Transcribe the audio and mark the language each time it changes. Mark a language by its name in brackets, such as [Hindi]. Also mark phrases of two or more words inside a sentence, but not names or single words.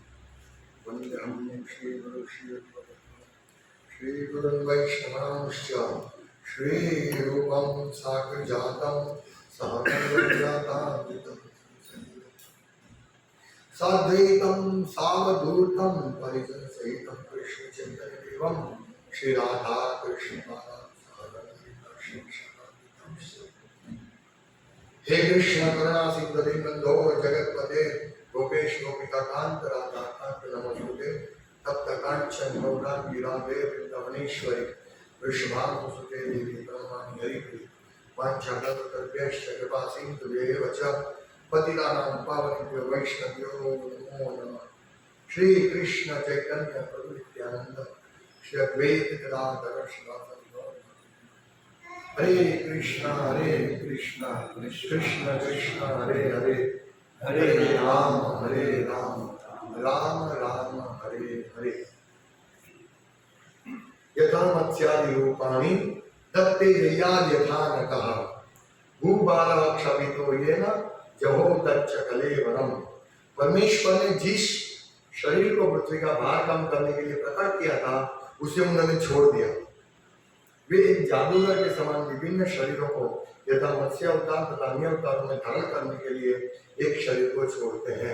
[Sanskrit] वन्देऽहं श्रीगुरुं श्रीगुरुं वैष्णवांश्च श्रीरूपं साग्रजातं सहगणरघुनाथान्वितं साद्वैतं सावधूतं परिजनसहितं कृष्ण चैतन्यदेवं श्री राधा कृष्ण हे कृष्ण करुणा सिंधु दीनबंधो जगतपते गोपेश गोपिकांत राधा कांत नमोस्तुते तप्त कांचन गौरांगी राधे वृंदावनेश्वरी वृषभानुसुते देवी ब्रह्माणि हरिप्रिये वाञ्छाकल्पतरुभ्यश्च कृपा सिन्धुभ्येव च पतितानां पावनेभ्यो वैष्णवेभ्यो नमो नमः। श्री कृष्ण चैतन्य प्रभु नित्यानंद श्री अद्वैत गदाधर श्रीवासादि हरे कृष्णा कृष्ण कृष्ण हरे हरे हरे राम राम राम हरे हरे। यथा मत्स्यादि रूपाणि दत्ते ययाद यथा नकः भूबालः क्षपितो येन जहो तच्च कलेवरम। [Hindi] परमेश्वर ने जिस शरीर को पृथ्वी का भार कम करने के लिए प्रकट किया था उसे उन्होंने छोड़ दिया। वे एक जादूगर के समान विभिन्न शरीरों को यथा मत्स्य अवतार तथा अन्य अवतारों में धारण करने के लिए एक शरीर को छोड़ते हैं।